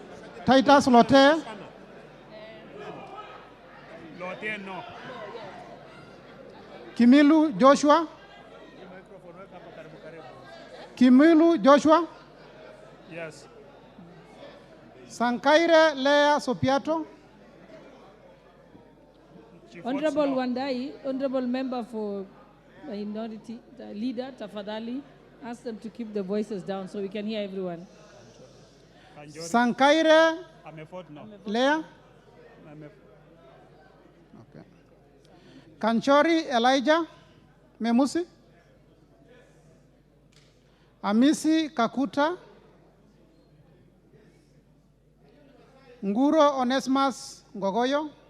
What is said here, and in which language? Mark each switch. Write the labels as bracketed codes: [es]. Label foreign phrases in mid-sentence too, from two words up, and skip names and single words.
[en] Titus Lote. Lote no. Kimilu Joshua. Kimilu Joshua. Yes. Sankaire Lea Sopiato. Honorable Wandai, Honorable Member for Minority Leader, Tafadhali, ask them to keep the voices down so we can hear everyone. Sankaire Lea. Okay. Kanchori Elijah Memusi. Amisi Kakuta. Nguro Onesmus Ngogoyo.